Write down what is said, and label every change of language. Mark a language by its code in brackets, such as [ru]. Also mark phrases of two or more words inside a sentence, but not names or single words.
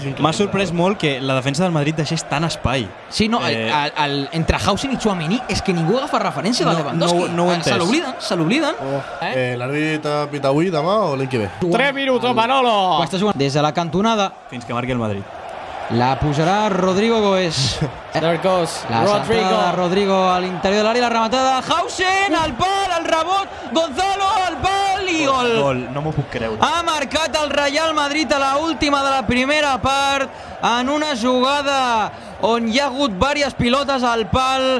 [ca] M'ha sorprès molt que la defensa del Madrid deixés tant espai. Sí, no, entre Hausen i Tchouaméni és que ningú agafa referència de Lewandowski. no ho he entès. Se l'obliden. L'àrbit pita avui, demà o l'any que ve? 3 minuts, Manolo! Està jugant des de la cantonada. Fins que marqui el Madrid. La posarà Rodrigo Goes. [en] There it goes. [ca] La centrada de Rodrigo a l'interior de l'àrea, la rematada de Hausen, al pal, el rebot, Gonzalo, al pal i gol. Gol, no m'ho puc creure. Ha marcat el Real Madrid a la última de la primera part en una jugada on hi ha hagut diverses pilotes al pal.